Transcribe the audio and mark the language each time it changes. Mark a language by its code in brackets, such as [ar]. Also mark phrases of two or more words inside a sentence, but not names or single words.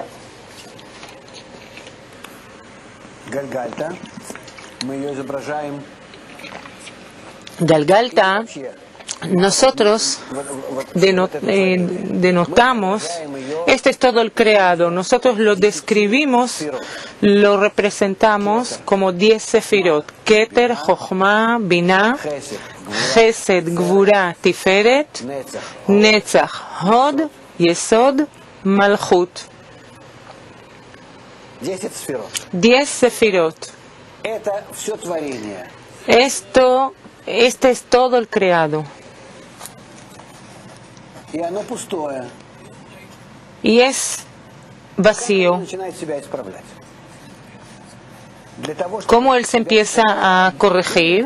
[es] Galgalta, nosotros denotamos, este es todo el creado, nosotros lo describimos, lo representamos como 10 sefirot: Keter, Jochma, Binah, Chesed, Gvura, Tiferet, Netzach, Hod, Yesod, Malchut. 10 sefirot. Este es todo el creado. Y es vacío. ¿Cómo él se empieza a corregir?